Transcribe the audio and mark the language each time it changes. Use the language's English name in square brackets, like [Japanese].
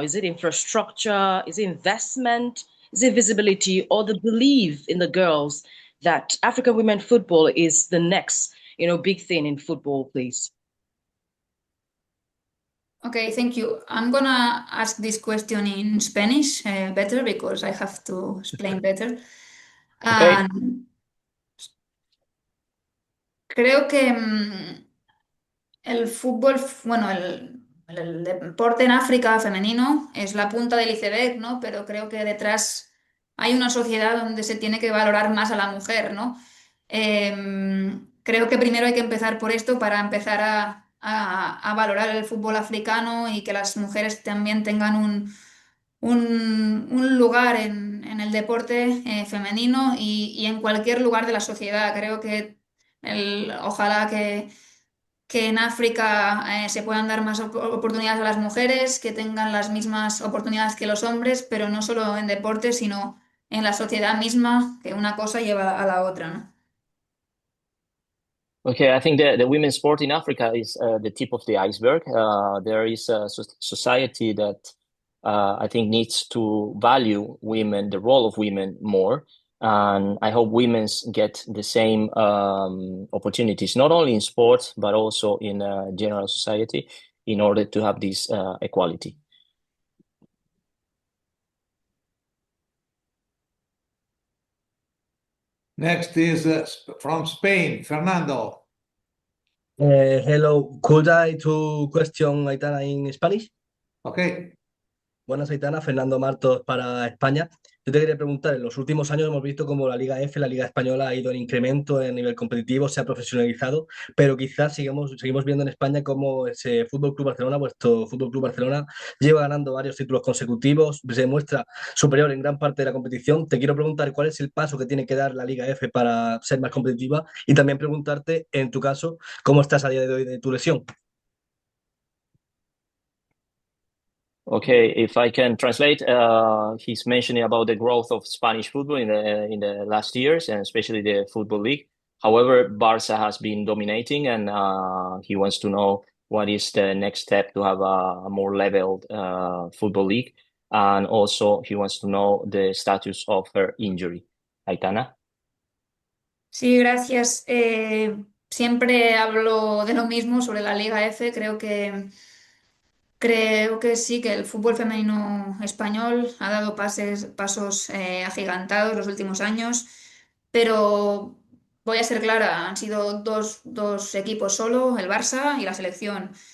[English] Is it infrastructure? Is it investment? Is it visibility, or the belief in the girls that African women football is the next, big thing in football, please? Okay, thank you. I'm gonna ask this question in Spanish better because I have to explain better. Okay. [Spanish] Creo que el fútbol, bueno, el deporte en África femenino es la punta del iceberg, ¿no? Pero creo que detrás hay una sociedad donde se tiene que valorar más a la mujer, ¿no? Creo que primero hay que empezar por esto para empezar a valorar el fútbol africano y que las mujeres también tengan un lugar en el deporte femenino y en cualquier lugar de la sociedad. Creo que ojalá que en África se puedan dar más oportunidades a las mujeres, que tengan las mismas oportunidades que los hombres, pero no solo en deporte, sino en la sociedad misma, que una cosa lleva a la otra, ¿no? [English] Okay, I think the women's sport in Africa is the tip of the iceberg. There is a society that I think needs to value women, the role of women more. And I hope women's get the same opportunities, not only in sports, but also in general society in order to have this equality. Next is from Spain, Fernando. Hello, could I to question Aitana in Spanish? Okay. [Spanish] Buenas, Aitana. Fernando Martos para España. yo te quería preguntar, en los últimos años hemos visto como la Liga F, la Liga Española ha ido en incremento en nivel competitivo, se ha profesionalizado, pero quizás seguimos viendo en España como ese Fútbol Club Barcelona, vuestro Fútbol Club Barcelona, lleva ganando varios títulos consecutivos, se muestra superior en gran parte de la competición. Te quiero preguntar cuál es el paso que tiene que dar la Liga F para ser más competitiva y también preguntarte, en tu caso, cómo estás a día de hoy de tu lesión. [English] Okay, if I can translate, he's mentioning about the growth of Spanish football in the last years, and especially the football league. However, Barca has been dominating, and he wants to know what is the next step to have a more leveled football league, and also he wants to know the status of her injury. Aitana? [Spanish] Sí, gracias. Siempre hablo de lo mismo sobre la Liga F. Creo que sí, que el fútbol femenino español ha dado pasos agigantados los últimos años, pero voy a ser clara, han sido dos equipos solo, el Barça y la selección.